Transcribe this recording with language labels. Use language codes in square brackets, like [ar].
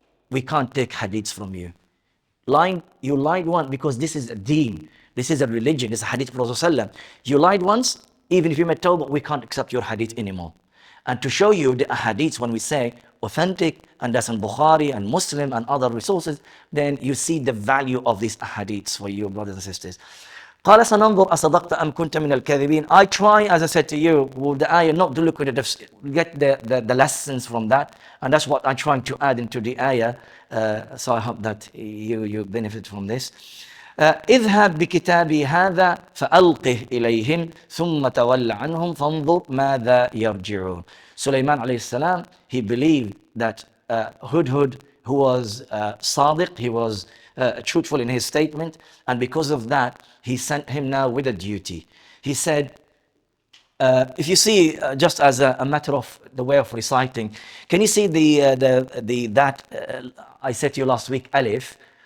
[en] We can't take hadiths from you. You lied once because this is a deen. This is a religion. This is a hadith of Rasulullah. You lied once, even if you made tawbah, we can't accept your hadith anymore. And to show you the hadiths, when we say authentic, and that's in Bukhari and Muslim and other resources, then you see the value of these hadiths for you, brothers and sisters. [ar] قال سننظر أصدقت أم كنت من الكاذبين. [en] I try, as I said to you, with the ayah, not to look at get the lessons from that, and that's what I'm trying to add into the ayah. So I hope that you benefit from this. [ar] اذهب بكتابي هذا فألقه إليهم ثم تول عنهم فانظر ماذا يرجعون. [en] Sulaiman alayhi salam, he believed that Hudhud, who was Sadiq, he was truthful in his statement, and because of that, he sent him now with a duty. He said, if you see, just as a matter of the way of reciting, can you see that I said to you last week, Alif?